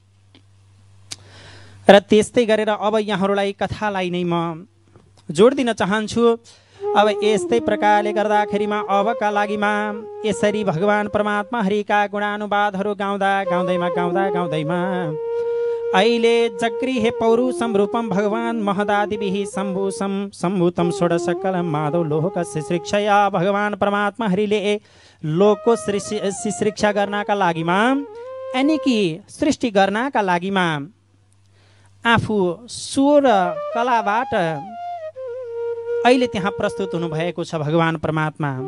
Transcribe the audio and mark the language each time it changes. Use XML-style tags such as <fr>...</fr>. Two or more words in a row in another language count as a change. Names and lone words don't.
<ne>र त्यस्तै गरेर अब यहाँहरूलाई कथालाई नै म जोड दिन चाहन्छु। अब यस्तै प्रकारले गर्दाखेरिमा अबका लागिमा यसरी भगवान परमात्मा हरिका गुणानुवादहरू गाउँदैमा अहिले</ne> <sa>जगृहे पौरुषम रूपम भगवान महदादिभिः सम्भूतम षोडशकलम माधव लोकस्य शिक्षया।</sa> <ne>भगवान परमात्मा हरिले लोकको शिक्षा गर्नका लागिमा, यानि कि सृष्टि गर्नका लागिमा आफू स्वर कलाबाट अहिले त्यहाँ प्रस्तुत हुनुभएको छ भगवान परमात्मा।</ne>